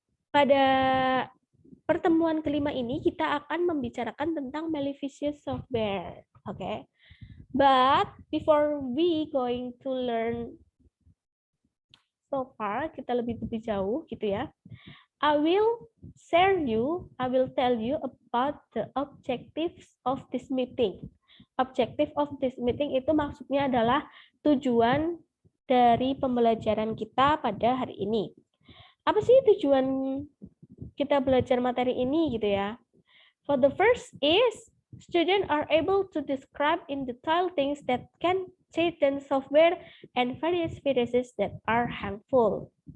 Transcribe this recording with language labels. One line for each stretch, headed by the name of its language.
Indonesian: Pada pertemuan kelima ini, kita akan membicarakan tentang malicious software. Okay.
English: But before we going to learn so far,
Indonesian: kita lebih jauh gitu ya.
English: I will tell you about the objectives of this meeting. Objective of this meeting
Indonesian: itu maksudnya adalah tujuan dari pembelajaran kita pada hari ini. Apa sih tujuan kita belajar materi ini gitu ya?
English: For the first is students are able to describe in detail things that can threaten software and various viruses that are harmful.